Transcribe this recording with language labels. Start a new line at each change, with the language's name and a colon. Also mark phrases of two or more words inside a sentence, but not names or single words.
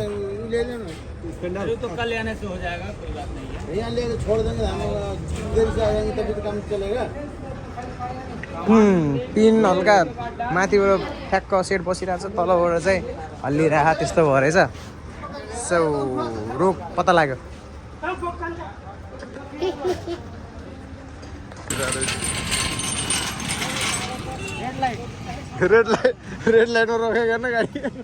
Hindi: तो कल आने से हो जाएगा, कोई बात नहीं है। यहाँ ले छोड़ देंगे, हम देर से आएंगे तभी तो काम चलेगा।
Nepali: पिन हल्का माथिबाट ठ्याक्क सेट बसिरहेको छ तलबाट चाहिँ हल्लिरहेको त्यस्तो भयो रहेछ। सो रोग पत्ता लाग्यो। रेड लाइटमा रोकेको न गाडी।